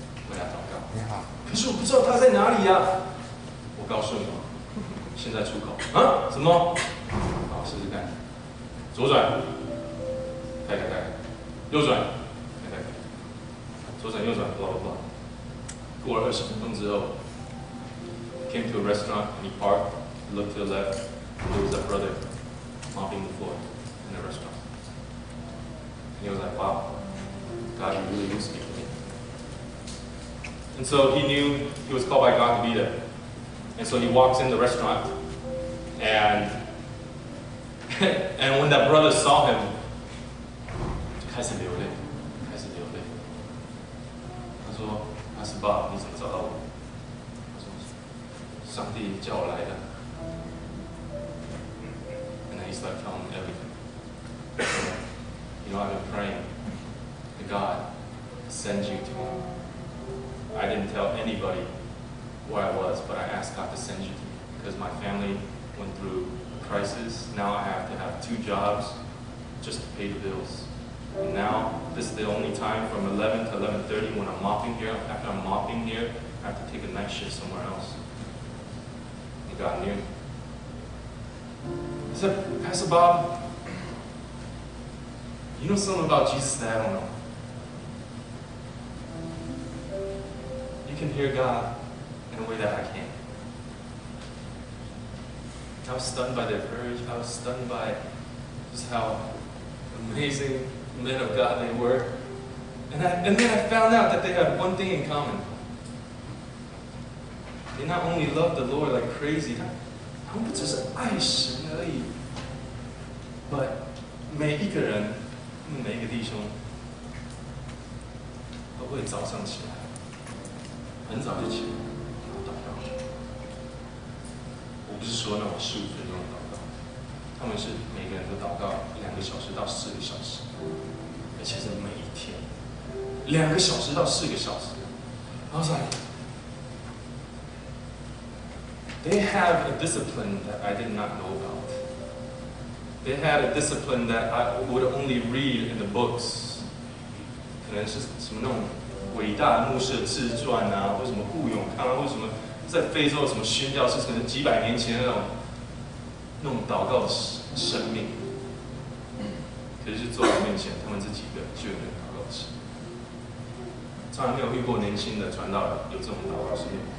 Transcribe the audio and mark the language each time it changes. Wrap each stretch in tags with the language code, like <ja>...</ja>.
<zh>为他祷告。可是我不知道他在哪里呀。我告诉你，现在出口啊？什么？好，试试看。左转，开，右转，开，左转右转 ，blah blah blah。过了20分钟之后</zh> <en>，came to a restaurant and he parked, looked to the left, and there was a brother mopping the floor in the restaurant. And he was like, "Wow, God, you really do speak to me." And so he knew he was called by God to be there. And so he walks in the restaurant, and when that brother saw him,</en> <zh>就开始流泪，开始流泪。他说：“阿斯爸，你怎么找到我？” 他说：“上帝叫我来的。”</zh> <en>And then he started telling him everything. So, you know, I've been praying to God to send you to me. I didn't tell anybody where I was, but I asked God to send you to me because my family went through a crisis. Now I have to have 2 jobs just to pay the bills. And now this is the only time from 11 to 11:30 when I'm mopping here. After I'm mopping here, I have to take a night shift somewhere else. And God knew. I said, Pastor Bob, you know something about Jesus that I don't know. You can hear God in a way that I can't. I was stunned by their courage. I was stunned by just how amazing men of God they were. And then I found out that they had one thing in common. They not only loved the Lord like crazy,</en> <zh>他们不只是爱神而已 ，</zh> <en>but</en> <zh>每一个人，每一个弟兄，都会早上起来，很早就起来，然后祷告。我不是说那种15分钟的祷告，他们是每个人都祷告2个小时到4个小时，而且是每一天2个小时到4个小时。</zh> <en>I was like, they have a discipline that I did not know about. They had a discipline that I would only read in the books.</en> <zh>可能是什么那种伟大的牧师的自传啊，或什么顾永康啊，或什么在非洲什么宣教士，可能几百年前的那种祷告的生命。可是坐在我面前，他们这几个就有那个祷告的生命。从来没有遇过年轻的传道人有这种祷告生命。</zh>